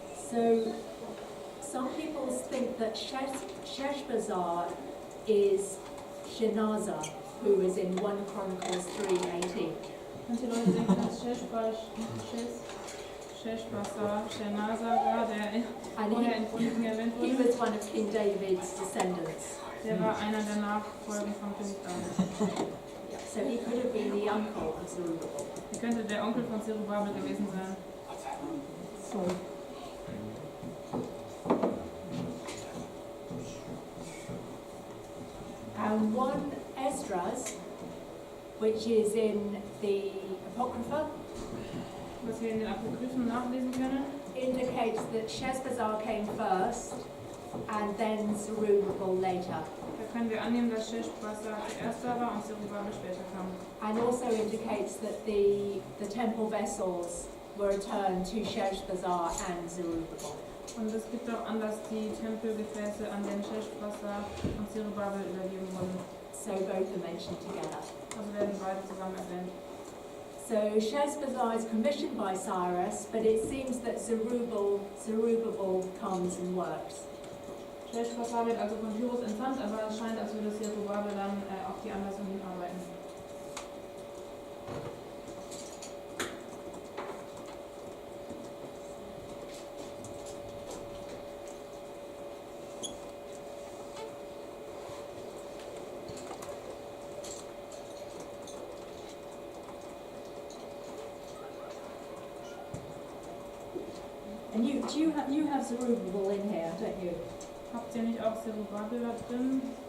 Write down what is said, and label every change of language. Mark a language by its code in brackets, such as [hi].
[en] So some people think that Sheshbazzar is Shenazar, who is in 1 Chronicles 3:18. [de] Manche Leute denken, dass Sheshbazzar Shenazar war, der vorher in Chroniken erwähnt [en] He [de] wurde. [en] was one of King David's descendants. [de] Der war einer der Nachfolger von König David. [en] So he could have been the uncle of Zerubbabel. [de] Er könnte der Onkel von Zerubbabel gewesen sein. [en] And one Esdras, which is in the Apocrypha, [de] Was wir in den Apokryphen nachlesen können, [en] indicates that Sheshbazzar came first and then Zerubbabel later. [de] da können wir annehmen, dass Sheshbazzar zuerst da war und Zerubbabel später kam. [en] And also indicates that the temple vessels were returned to Sheshbazzar and Zerubbabel. [de] Und es gibt auch an, dass die Tempelgefäße an den Sheshbazzar und Zerubbabel übergeben wurden. [en] So both are mentioned together. [de] Also werden beide zusammen erwähnt. [en] So Sheshbazzar is commissioned by Cyrus, but it seems that Zerubbabel comes and works. [de] Sheshbazzar wird also von Kyros entsandt, aber es scheint, als würde Zerubbabel dann auf die Anweisung hinarbeiten. [en] And you have Zerubbabel in here, don't you? [de] Habt ihr nicht auch Zerubbabel da drin?